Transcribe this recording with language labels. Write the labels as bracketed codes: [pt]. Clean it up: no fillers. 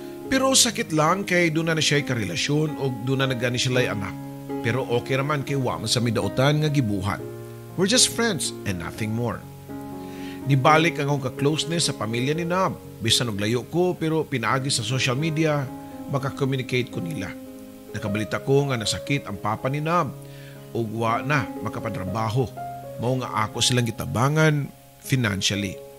[ceb] Pero sakit lang kay doon na siya'y karelasyon o doon na nagani sila'y anak. Pero okay naman kay wa man sa midautan nga gibuhat. [en] We're just friends and nothing more. [ceb] Nibalik ang akong ka-closeness sa pamilya ni Nab. Bisan og layo ko pero pinaagi sa social media, maka-communicate ko nila. Nakabalita ko nga nasakit ang papa ni Nab ug wa na makapatrabaho. Mao nga ako silang gitabangan financially.